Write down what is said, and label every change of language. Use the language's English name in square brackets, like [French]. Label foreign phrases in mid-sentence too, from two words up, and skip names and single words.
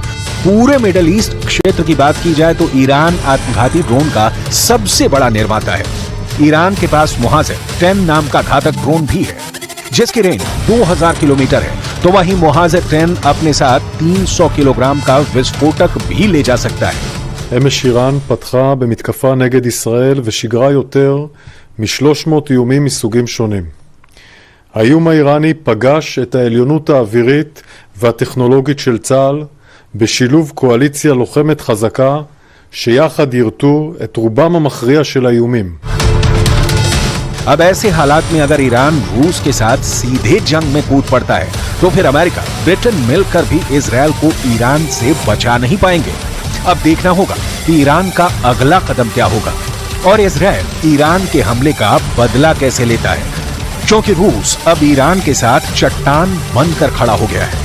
[Hindi] पूरे [English] Middle East [Hindi] क्षेत्र की बात की जाए तो ईरान आत्मघाती ड्रोन का सबसे बड़ा निर्माता है। ईरान के पास मुहाजिर 10 नाम का घातक ड्रोन भी है जिसकी रेंज 2000 किलोमीटर है तो वहीं मोहाज़ेर 10 अपने साथ 300 किलोग्राम का विस्फोटक भी ले जा सकता है। [Hebrew] אמש איראן פתחה במתקפה נגד ישראל ושיגרה יותר מ-300 איומים מסוגים שונים. האיום האיראני פגש את העליונות האווירית והטכנולוגית של צה"ל בשילוב קואליציה לוחמת חזקה שיחד ירתו את רובם המכריע של האיומים. [Hindi] अब ऐसे हालात में अगर ईरान रूस के साथ सीधे जंग में कूद पड़ता है तो फिर अमेरिका, ब्रिटेन मिलकर भी इजरायल को ईरान से बचा नहीं पाएंगे। अब देखना होगा कि ईरान का अगला कदम क्या होगा और इजरायल ईरान के हमले का बदला कैसे लेता है, क्योंकि रूस अब ईरान के साथ चट्टान बनकर खड़ा हो गया है।